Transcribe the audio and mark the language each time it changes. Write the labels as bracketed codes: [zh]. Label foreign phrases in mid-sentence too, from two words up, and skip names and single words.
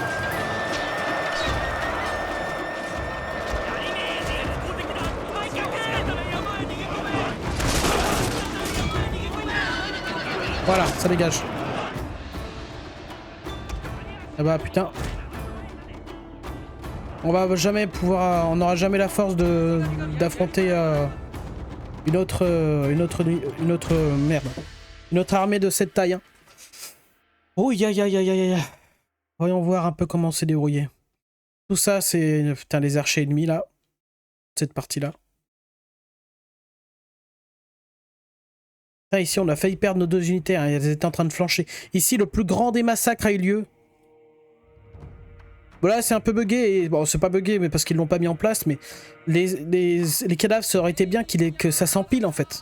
[fr] Voilà, ça dégage. Ah bah putain. On va jamais pouvoir, on n'aura jamais la force d'affronter une autre merde, une autre armée de cette taille. Hein. Oh ya ya ya ya ya. Voyons voir un peu comment c'est débrouillé. Tout ça c'est putain les archers ennemis là, cette partie là. Ah, ici on a failli perdre nos 2 unités, hein. Elles étaient en train de flancher. Ici le plus grand des massacres a eu lieu. Voilà, c'est un peu bugué, et bon c'est pas bugué mais parce qu'ils l'ont pas mis en place, mais les cadavres, ça aurait été bien que ça s'empile en fait.